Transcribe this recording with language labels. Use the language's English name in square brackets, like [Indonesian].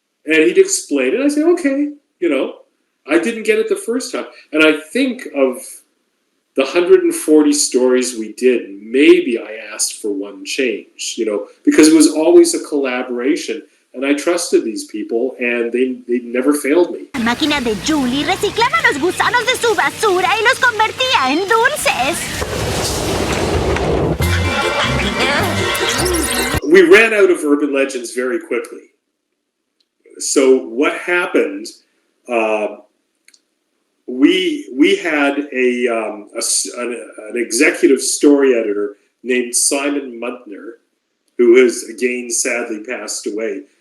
[English] And he'd explain it. I'd say, "Okay, I didn't get it the first time." And I think of the 140 stories we did, maybe I asked for one change, because it was always a collaboration. And I trusted these people, and they never failed me. [Spanish] La máquina de Julie reciclaba los gusanos de su basura y los convertía en dulces. [English] We ran out of urban legends very quickly. So what happened? We had an executive story editor named Simon Muntner, who has again sadly passed away.